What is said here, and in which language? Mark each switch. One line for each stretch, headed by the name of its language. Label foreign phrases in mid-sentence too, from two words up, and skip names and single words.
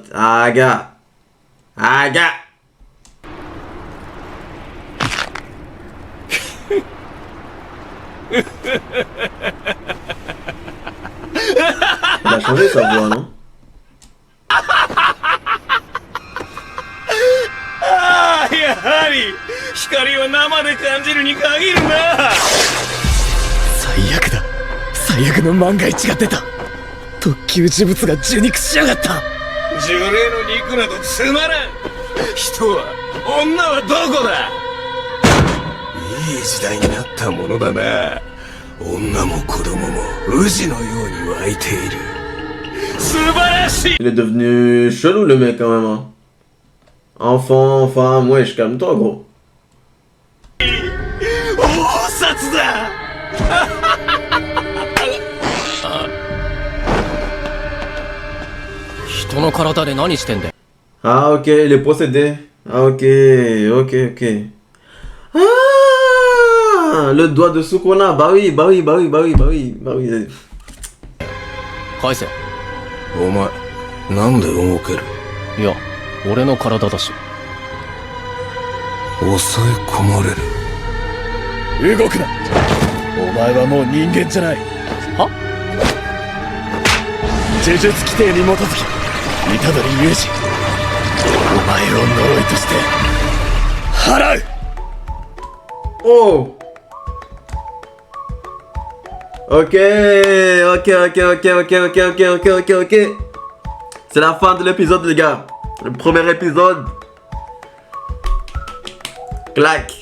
French: Ah, gars. Ah, gars. Il a changé sa voix, non?
Japanese: ああ、やはり光を生で感じるに限るな。最悪だ。最悪の万が一が出た。特級呪物が受肉しやがった。呪霊の肉などつまらん。人は女はどこだ。いい時代になったものだな。女も子供も宇治のように湧いている。素晴らしい。
French: Il est devenu chelou le mec quand même. Hein. Enfant, femme, wesh, calme-toi gros.
Japanese: 大札だ。人の体で何してんだよ。
French: Ah ok, il est possédé. Ah ok. Ah, le doigt de Sukuna. Bah oui.
Japanese: 返せ。お前なんで動ける。いや、俺の体だし。抑え込まれる。動くな。お前はもう人間じゃない。は？呪術規定に基づき虎杖裕二、お前を呪いとして払う。
French: Oh. Ok. C'est la fin de l'épisode les gars. Le premier épisode. Clac.